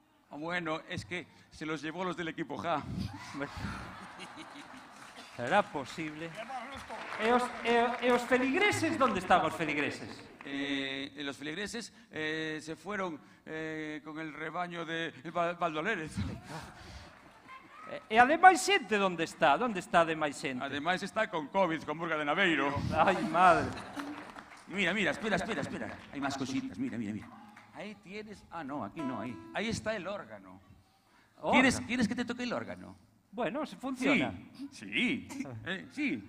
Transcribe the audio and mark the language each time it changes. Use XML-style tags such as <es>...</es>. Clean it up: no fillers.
<es>Bueno, es que se los llevó los del equipo J. ¿Será posible?</es> <gl>¿E os feligreses? ¿Dónde están os feligreses?</gl> <es>Los feligreses se fueron con el rebaño de Valdolérez.</es> <gl>E ademais xente onde está? Onde está ademais xente?</gl> <es>Además está con COVID, con Burga de Naveiro. Ay, madre. Mira, espera. Hay más cositas, mira. Ahí tienes... Ah, no, aquí no, ahí. Ahí está el órgano. ¿Quieres que te toque el órgano? Bueno, se funciona. Sí. Sí.</es>